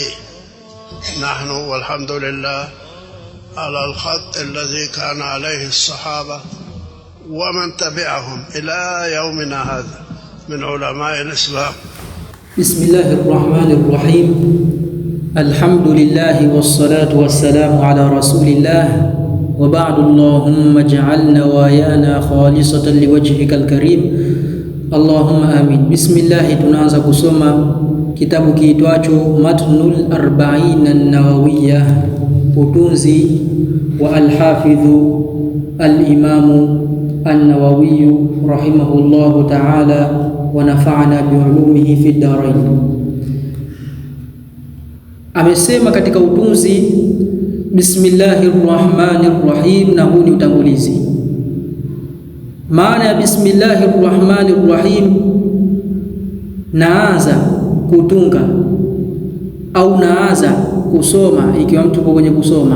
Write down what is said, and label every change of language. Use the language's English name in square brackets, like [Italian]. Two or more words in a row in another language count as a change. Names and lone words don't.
[Arabic] نحن والحمد لله على الخط الذي كان عليه الصحابة ومن تبعهم إلى يومنا هذا من علماء الإسلام. بسم الله الرحمن الرحيم. الحمد لله والصلاة والسلام على رسول الله وبعد. اللهم اجعلنا ويانا خالصة لوجهك الكريم اللهم آمين. Bismillahi, [Swahili] tunaanza kusoma kitabu kiitwacho Matnul Arba'in an-Nawawiyya, utunzi wa al-Hafidhu al-Imamu an-Nawawi [Arabic] رحمه الله تعالى ونفعنا بعلومه في الدارين. [Swahili] Amesema katika utunzi [Arabic] بسم الله الرحمن الرحيم, [Swahili] na huu ni utangulizi. Maana ya [Arabic] بسم الله الرحمن الرحيم, [Swahili] naanza kutunga au naanza kusoma ikiwa mtu uko kwenye kusoma.